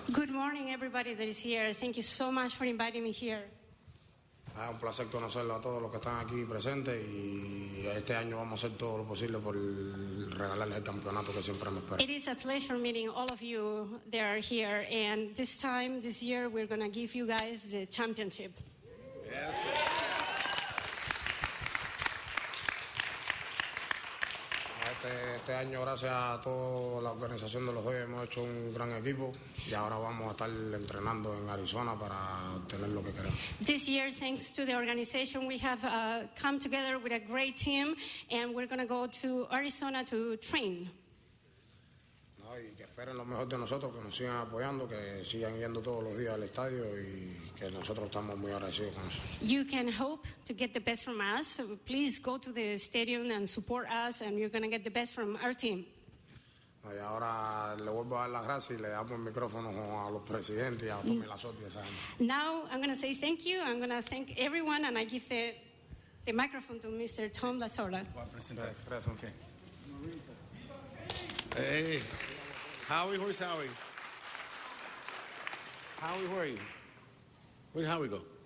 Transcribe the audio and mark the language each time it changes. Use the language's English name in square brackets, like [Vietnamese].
[English] Good morning, everybody that is here. Thank you so much for inviting me here. [Spanish] Es un placer conocerlos a todos los que están aquí presentes y este año vamos a hacer todo lo posible por regalarles el campeonato que siempre me espera. [English] It is a pleasure meeting all of you that are here, and this year, we're going to give you guys the championship. Yes. [Spanish] Este año, gracias a toda la organización de los Dodgers, hemos hecho un gran equipo y ahora vamos a estar entrenando en Arizona para obtener lo que queremos. [English] This year, thanks to the organization, we have come together with a great team, and we're going to go to Arizona to train. [Spanish] No, y que esperen lo mejor de nosotros, que nos sigan apoyando, que sigan yendo todos los días al estadio y que nosotros estamos muy agradecidos con eso. [English] You can hope to get the best from us. So please go to the stadium and support us, and you're going to get the best from our team. [Spanish] No, y ahora le vuelvo a dar las gracias y le damos el micrófono a los presidentes y a Tommy Lazotte y a esa gente. [English] Now I'm going to say thank you. I'm going to thank everyone, and I give the microphone to Mr. Tom Lasorda. [Spanish] Gracias. Okay. [English] Hey, Howie, where's Howie? Howie, where are you? Where'd Howie go?